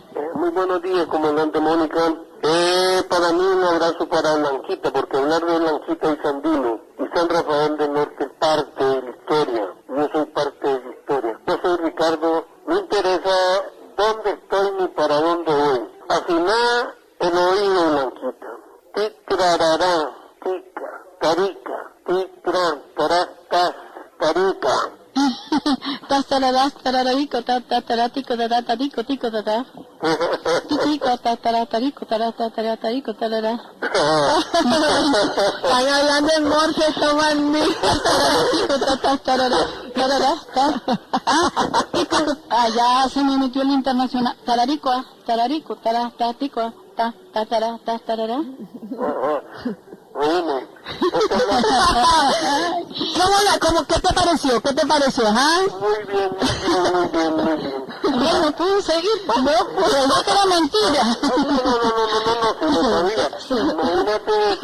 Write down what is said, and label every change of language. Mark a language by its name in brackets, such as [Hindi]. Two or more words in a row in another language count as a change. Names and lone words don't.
[Spanish] Muy buenos días, comandante Mónica. Para mí un abrazo para Blanquita, porque hablar de Blanquita y Sandino y San Rafael del Norte es parte de la historia. Yo soy parte de la historia. Yo soy Ricardo, no interesa dónde estoy ni para dónde voy. Afina el oído, Blanquita. Ticrarará, tica, tarica, ticran, tarastas, tarica. Tastararás, tarararico, tataratico, taratarico, tico, tatá. Tico, tatararico, taratarico, tarará. Están hablando en Morse, toman mi. Ya se me metió el internacional. Tararico, tararico, taratico, tarará. ¿Qué te pareció? ¿Qué te pareció? Muy bien. Bueno, puedo seguir. No, pero que era mentira. Imagínate.